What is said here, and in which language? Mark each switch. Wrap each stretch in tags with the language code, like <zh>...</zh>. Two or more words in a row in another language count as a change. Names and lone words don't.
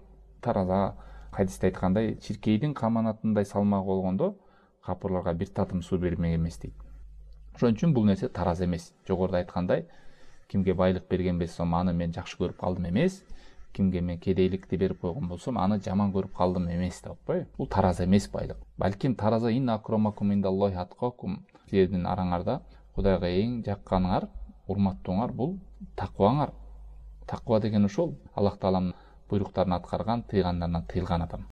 <ky>Тараза хадисте айткандай, чиркейдин каманатындай салмак болгондо капырларга бир татым суу бермек эмес дейт. Ошон үчүн бул нерсе тараза эмес. Жогоруда айткандай, кимге байлык берген болсом, аны мен жакшы көрүп калдым эмес, кимге мен кедейликти берип койгон болсом, аны жаман көрүп калдым эмес деп атпайбы? Бул тараза эмес байлык. Балким тараза</ky> <ar>إن أكرمكم عند الله أتقاكم.</ar> <ky>Силердин араңарда Кудайга эң жакканыңар, урматтууңар бул такваңар. Таква деген ошол Аллах таалам буйруктарын аткарган, тыйгандарынан тыйылган адам.</ky>